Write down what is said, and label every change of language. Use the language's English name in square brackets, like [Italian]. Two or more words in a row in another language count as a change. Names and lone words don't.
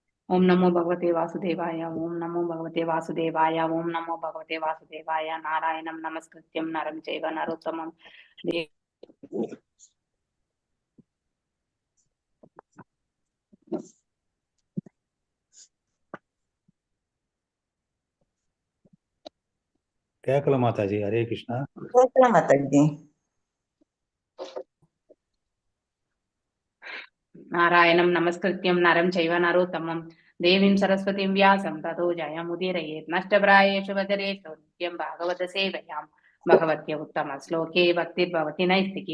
[Sanskrit] ओम नमो भगवते वासुदेवाय। ओम नमो भगवते वासुदेवाय। ओम नमो भगवते वासुदेवाय। नारायणं नमस्कृत्यं नरं चैव नरोत्तमं देव। [Tamil] கேட்கல மாதாஜி. ஹரே கிருஷ்ணா. கேட்கல மாதாஜி. [Sanskrit] नारायणं नमस्कृत्यं नरं चैव नरोत्तमं देवीं सरस्वतीं व्यासं ततो जयमुदीरयेत्। नष्टप्रायेषु वदरेषु नित्यं भागवत सेवयां भगवत्य उत्तमश्लोके भक्तिर्भवति नैस्तिकी।